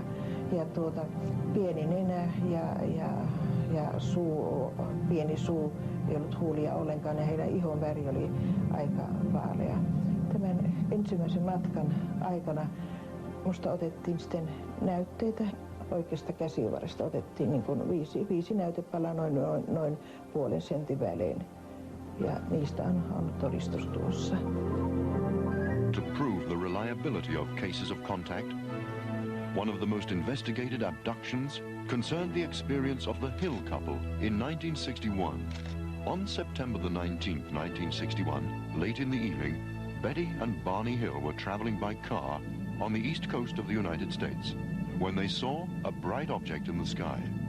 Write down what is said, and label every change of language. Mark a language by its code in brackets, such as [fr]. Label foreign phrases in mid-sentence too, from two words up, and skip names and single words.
[fi] Ja pieni nenä ja pieni suu, ei ollut huulia ollenkaan ja heidän ihon väri oli aika vaalea. Tämän ensimmäisen matkan aikana musta otettiin sitten näytteitä. Oikeasta käsivarresta otettiin niin kuin 5 näytepalaa noin puolen sentin välein. Ja niistä on todistus tuossa. [en] To prove the reliability of cases of contact, one of the most investigated abductions concerned the experience of the Hill couple in 1961. On September the 19th, 1961, late in the evening, Betty and Barney Hill were traveling by car on the east coast of the United States when they saw a bright object in the sky.